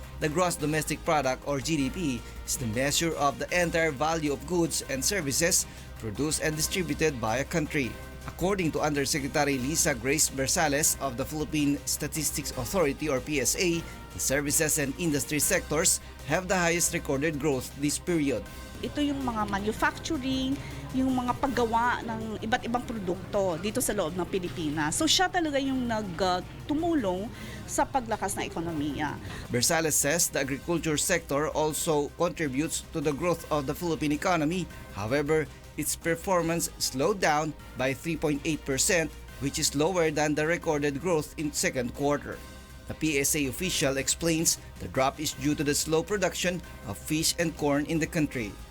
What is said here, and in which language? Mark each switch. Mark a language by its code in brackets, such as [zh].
[en] The gross domestic product or GDP is the measure of the entire value of goods and services produced and distributed by a country. According to Undersecretary Lisa Grace Bersales of the Philippine Statistics Authority or PSA, the services and industry sectors have the highest recorded growth this period. [tl] Ito yung mga manufacturing, yung mga paggawa ng iba't ibang produkto dito sa loob ng Pilipinas. So siya talaga yung tumulong sa paglakas ng ekonomiya. [en] Bersales says the agriculture sector also contributes to the growth of the Philippine economy. However, its performance slowed down by 3.8%, which is lower than the recorded growth in second quarter. The PSA official explains the drop is due to the slow production of fish and corn in the country.